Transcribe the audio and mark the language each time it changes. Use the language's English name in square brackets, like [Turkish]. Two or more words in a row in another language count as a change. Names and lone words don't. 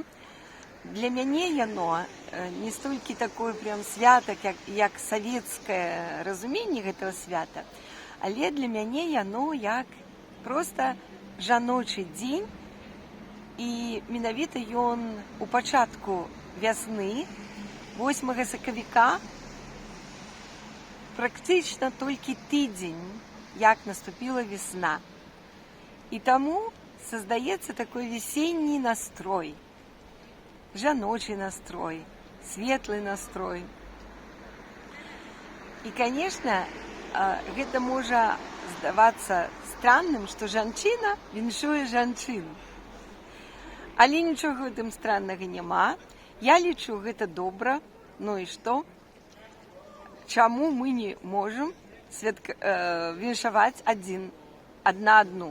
[Belarusian] Для мяне яно не столькі такое прям свята, як савецкае разуменне гэтага свята, але для мяне яно як проста жаночы дзень, і менавіта ён у пачатку вясны, 8 сакавіка, практычна толькі тыдзень, як наступіла весна. І таму [Russian] создаецца такой весенний настрой, жаночий настрой, светлый настрой. И, конечно, [Belarusian] гэта можа здавацца странным, што жанчына віншуе жанчыну. Але нічога ў тым страннага няма. Я лічу, гэта добра. Ну і што? Чаму мы не можам віншаваць адна адну?